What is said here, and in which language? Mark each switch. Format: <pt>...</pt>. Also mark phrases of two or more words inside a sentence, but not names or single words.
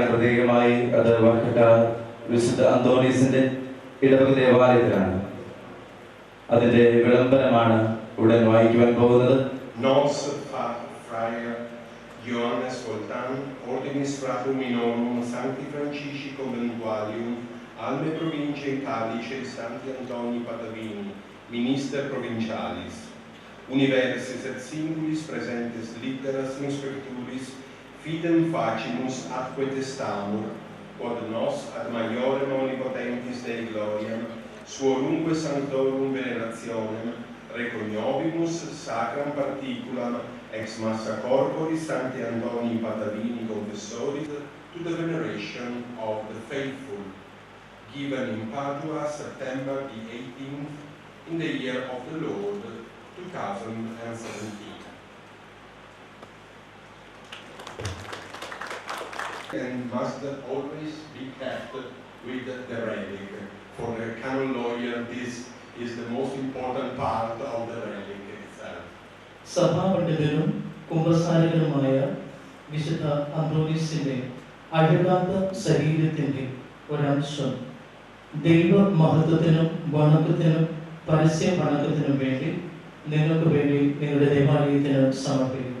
<ml>പ്രത്യേകമായി അത് വർക്കട്ട വിശുദ്ധ അന്തോനീസിന്റെ ഇടവക ദേവാലയത്തിലാണ്. അതിന്റെ വിളംബരമാണ് ഉടൻ വായിക്കുവാൻ പോകുന്നത്.</ml> <la>Ioannes Voltan, Ordinis Fratum Minorum, Sancti Francisci Conventualium, Alme Provinciae Italice, Santi Antoni Patavini, Minister Provincialis, Universis et Singulis presentes litteras in scripturis, fidem facimus atque testamur, quod nos ad maiorem omnipotentis Dei gloriam, suorumque sanctorum venerationem, recognobimus sacram particulam ex massa corporis Sancti Antoni Patavini confessoris</la> <en>to the veneration of the faithful, given in Padua, September the 18th, in the year of the Lord, 2017. And must always be kept with the relic. For a canon lawyer, this is the most important part of the relic itself.</en> <ml>സഭാപണ്ഡിതനും കുമ്പസാരകനുമായ വിശുദ്ധ അന്ത്രോനീസിന്റെ അഴുകാത്ത ശരീരത്തിന്റെ ഒരംശം ദൈവ മഹത്വത്തിനും വണക്കത്തിനും പരസ്യ വണക്കത്തിനും വേണ്ടി നിങ്ങൾക്ക് വേണ്ടി നിങ്ങളുടെ ദേവാലയത്തിന് സമർപ്പിക്കുന്നു.</ml>